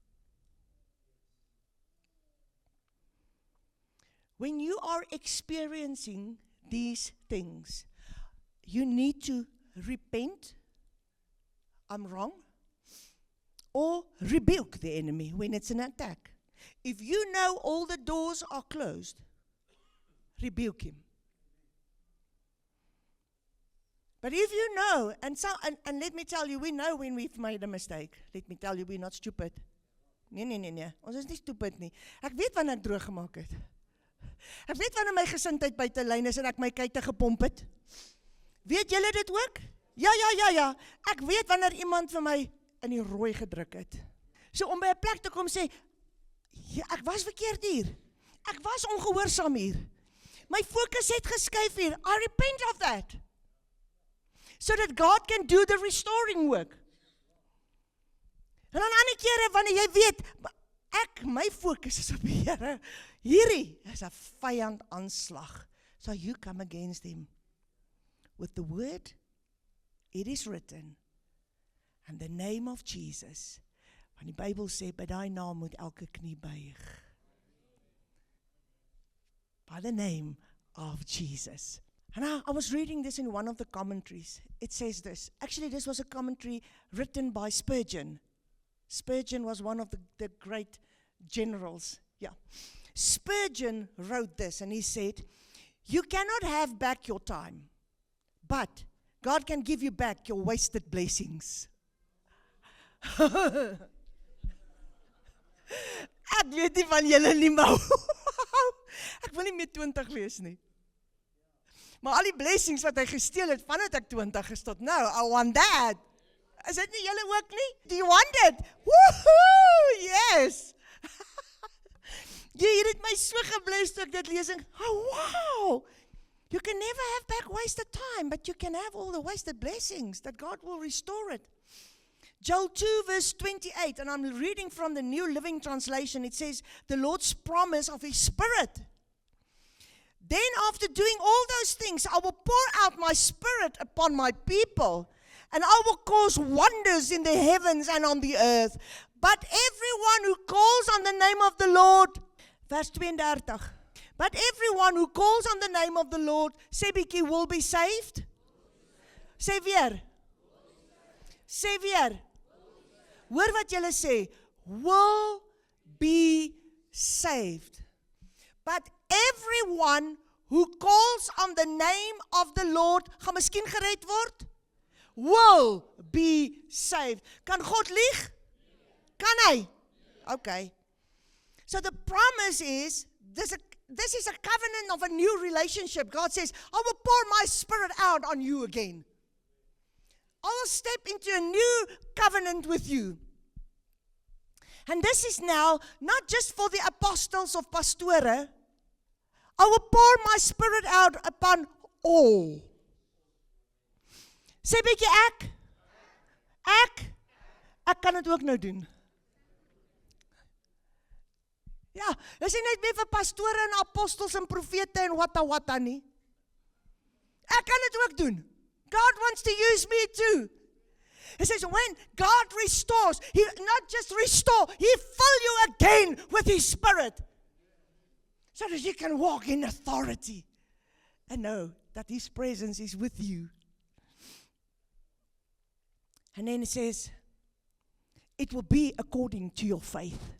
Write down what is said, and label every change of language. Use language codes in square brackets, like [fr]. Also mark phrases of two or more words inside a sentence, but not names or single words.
[en] When you are experiencing these things, you need to repent, I'm wrong, or rebuke the enemy when it's an attack. If you know all the doors are closed, rebuke him. But if you know, and let me tell you, we know when we've made a mistake. Let me tell you, we're not stupid. [af] Nee. Ons is nie stupid nie. Ek weet wanneer ek droog gemaak het. Ek weet wanneer my gesindheid buite lyn is en ek my kuite gepomp het. Weet julle dit ook? Ja. Ek weet wanneer iemand vir my in die rooi gedruk het. So om by 'n plek te kom sê, ja, ek was verkeerd hier. Ek was ongehoorsaam hier. My fokus het geskuif hier. [en] I repent of that. So that God can do the restoring work. [af] En dan ander kere wanneer jy weet, my fokus is op die Here. Hierdie is 'n vyand aanslag. [en] So you come against him with the word, it is written, and the name of Jesus. [af] Want die Bybel sê, by daai naam moet elke knie buig. [en] By the name of Jesus. And I was reading this in one of the commentaries. It says this. Actually, this was a commentary written by Spurgeon. Spurgeon was one of the great generals. Yeah. Spurgeon wrote this, and he said, you cannot have back your time, but God can give you back your wasted blessings. [af] Ek weet nie van julle nie, maar ek wil nie meer 20 wees nie. Maar al die blessings wat hy gesteel het, vandat ek 20 is tot nou, [en] I want that. [af] Is dit nie julle ook nie? [en] Do you want it? Woohoo! Yes! [af] Jy het my so gebless toe ek dit lees en, [en] oh wow! You can never have back wasted time, but you can have all the wasted blessings, that God will restore it. Joel 2 verse 28, and I'm reading from the New Living Translation, it says, the Lord's promise of His Spirit. Then after doing all those things, I will pour out my Spirit upon my people, and I will cause wonders in the heavens and on the earth. But everyone who calls on the name of the Lord, vers 32, but everyone who calls on the name of the Lord, [af] sê bietjie, [en] will be saved. [af] Sê weer. Sê weer. Hoor wat julle sê, [en] will be saved. But everyone who calls on the name of the Lord, [af] gaan miskien gered word, [en] will be saved. [af] Kan God lieg? Kan hy? [en] Okay. So the promise is, this is a covenant of a new relationship. God says, I will pour my Spirit out on you again. I will step into a new covenant with you. And this is now not just for the apostles of Pastore. I will pour my Spirit out upon all. [af] Sê bietjie ek kan dit ook nou doen. Ja, dis nie net meer vir pastore en apostels en profete en wata nie. Ek kan dit ook doen. [en] God wants to use me too. He says, when God restores, He not just restore, He fill you again with His Spirit. So that you can walk in authority and know that His presence is with you. And then it says, it will be according to your faith.